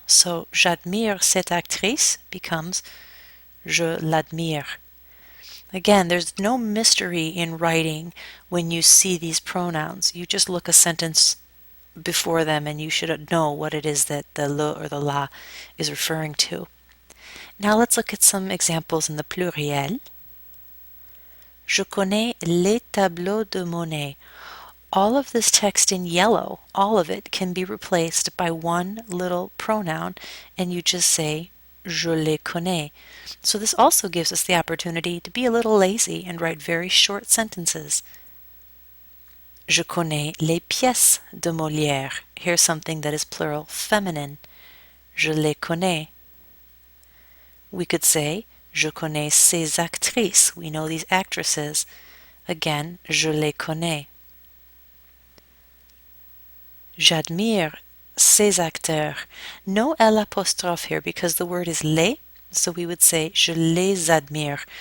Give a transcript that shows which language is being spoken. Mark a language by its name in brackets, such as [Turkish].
[French] So j'admire cette actrice becomes je l'admire. [English] Again, there's no mystery in writing when you see these pronouns. You just look a sentence before them and you should know what it is that the le or the la is referring to. Now let's look at some examples in the pluriel. [French] Je connais les tableaux de Monet. [English] All of this text in yellow, all of it can be replaced by one little pronoun, and you just say [French] je les connais. [English] So this also gives us the opportunity to be a little lazy and write very short sentences. [French] Je connais les pièces de Molière. [English] Here's something that is plural feminine. [French] Je les connais. [English] We could say, [French] je connais ces actrices. [English] We know these actresses. [French] Again, je les connais. J'admire ces acteurs. [English] No l'apostrophe here because the word is les, so we would say [French] je les admire.